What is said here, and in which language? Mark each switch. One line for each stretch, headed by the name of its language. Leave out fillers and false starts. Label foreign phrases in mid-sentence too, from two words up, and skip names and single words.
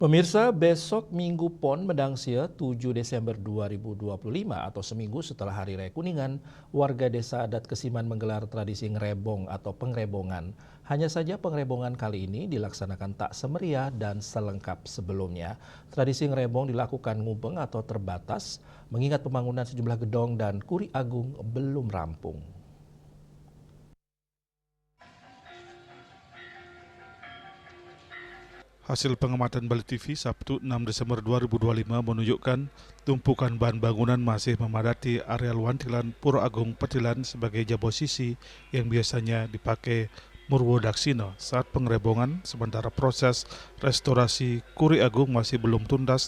Indonesian: Pemirsa, besok Minggu Pon Medangsia 7 Desember 2025 atau seminggu setelah Hari Raya Kuningan, warga desa adat Kesiman menggelar tradisi ngerebong atau pengrebongan. Hanya saja pengrebongan kali ini dilaksanakan tak semeriah dan selengkap sebelumnya. Tradisi ngerebong dilakukan ngubeng atau terbatas, mengingat pembangunan sejumlah gedong dan kuri agung belum rampung. Hasil pengamatan Bali TV Sabtu 6 Desember 2025 menunjukkan tumpukan bahan bangunan masih memadati areal Wantilan Pura Agung Petilan sebagai posisi yang biasanya dipakai Murwodaksina saat pengrebongan, sementara proses restorasi Kuri Agung masih belum tuntas.